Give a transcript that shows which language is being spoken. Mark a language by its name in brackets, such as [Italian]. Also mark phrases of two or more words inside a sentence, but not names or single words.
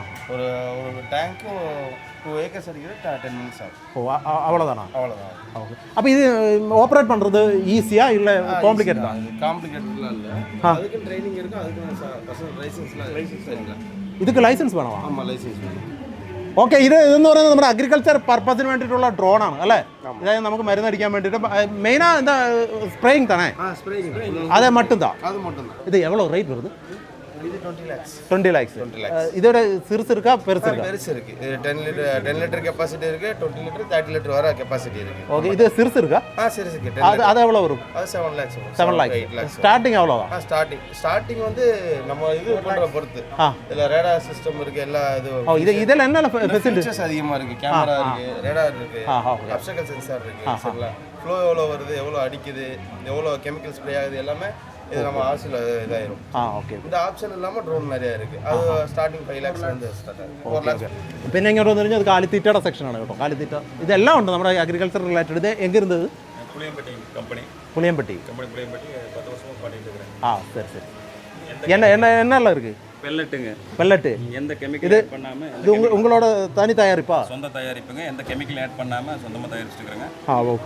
[Tamil] ஒரு டேங்க் 2 ஏக்கர்ஸ் அடிக்குது 10 மினிட்ஸ் ஆகும். ஓ அவ்வளவுதானா? அவ்வளவுதான். ஓகே. அப்ப இது ஆபரேட் பண்றது ஈஸியா இல்ல காம்ப்ளிகேட்டடா? காம்ப்ளிகேட்டட்லாம் இல்ல. அதுக்கு ட்ரைனிங் இருக்கு, அதுக்கு பர்சனல் லைசென்ஸ் இல்ல. இதுக்கு லைசென்ஸ் வேணுமா? ஆமா, லைசென்ஸ் வேணும். [Malayalam] ഓക്കെ, ഇതെന്ന് പറയുന്നത് നമ്മുടെ അഗ്രികൾച്ചർ പർപ്പസിന് വേണ്ടിയിട്ടുള്ള ഡ്രോണാണ് അല്ലേ? അതായത് നമുക്ക് മരുന്നടിക്കാൻ വേണ്ടിയിട്ട് മെയിനാ എന്താ സ്പ്രേയിങ് താനേ? അതെ, മട്ടുംതാ. [Tamil] ഇത് എவ்வளோ ரேட் வருது? இது 20 lakhs. 20 lakhs. இதோட சிறுசு இருக்கா பெருசு இருக்கு. இது 10 லிட்டர் கெபாசிட்டி இருக்கு, 20 லிட்டர் 30 லிட்டர் வரை கெபாசிட்டி இருக்கு. ஓகே, இது சிறுசு இருக்கா? சிறுசு இருக்கு. அது எவ்வளவு வரும்? அது 7 lakhs வரும். 7 lakhs. ஸ்டார்டிங் எவ்வளவு? ஸ்டார்டிங் வந்து நம்ம இது பண்ற பொறுத்து. இதுல ரேடார் சிஸ்டம் இருக்கு, எல்லா இது. இதெல்லாம் என்ன ஃபெசிலிட்டிஸ் அதிகமா இருக்கு? கேமரா இருக்கு, ரேடார் இருக்கு, அப்ஸ்ட்ரக்கல் சென்சார் இருக்கு, சரிங்களா? ஃப்ளோ எவ்வளவு வருது, எவ்வளவு அடிக்குது, எவ்வளவு கெமிக்கல் ஸ்ப்ரே ஆகுது, எல்லாமே இது நம்ம ஆப்ஷன்ல இதாயிரும். ஓகே. இந்த ஆப்ஷன் இல்லாம ட்ரோன் நிறைய இருக்கு. அது ஸ்டார்டிங் 5 lakhs வந்து ஸ்டார்ட் ஆகுது. 4 lakhs. [Malayalam] പിന്നെ ഇങ്ങോട്ട് വന്നു കഴിഞ്ഞാൽ അത് കാലിത്തീറ്റയുടെ സെക്ഷനാണ് കേട്ടോ. കാലിത്തീറ്റ ഇതെല്ലാം ഉണ്ട് നമ്മുടെ അഗ്രികൾച്ചർ റിലേറ്റഡ്. [Tamil] ഇത് എங்கே இருந்தது? புளியம்பட்டி கம்பெனி. புளியம்பட்டி 10 வருஷமா பண்ணிட்டு இருக்கேன். சரி. என்னெல்லாம் இருக்கு? பெல்லட்டு. எந்த கெமிக்கல் ஆட் பண்ணாம இது உங்களோட தனி தயாரிப்பா? சொந்த தயாரிப்புங்க. எந்த கெமிக்கல் ஆட் பண்ணாம சொந்தமா தயாரிச்சிருக்காங்க. ஓகே.